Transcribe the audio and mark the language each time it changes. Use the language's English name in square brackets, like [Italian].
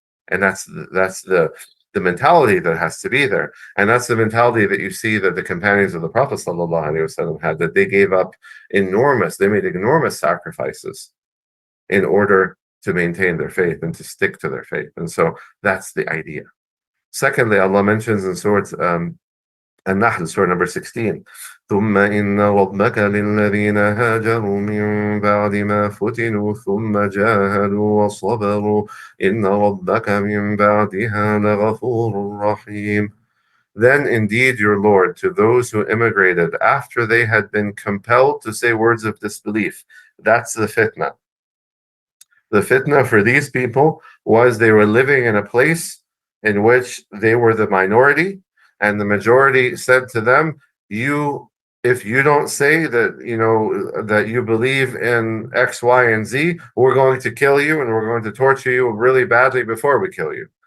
[English] And that's the mentality that has to be there. And that's the mentality that you see that the companions of the Prophet ﷺ had, that they gave up they made enormous sacrifices in order to maintain their faith and to stick to their faith. And so that's the idea. Secondly, Allah mentions in Surah An-Nahl, Surah number 16, [Arabic] ثم إن ربك للذين هاجروا من بعد ما فتنوا ثم جاهدوا وصبروا إن ربك من بعدها لغفور رحيم. [English] Then indeed your Lord to those who immigrated after they had been compelled to say words of disbelief. That's the fitnah. The fitnah for these people was they were living in a place in which they were the minority, and the majority said to them, if you don't say that that you believe in X, Y, and Z, we're going to kill you and we're going to torture you really badly before we kill you.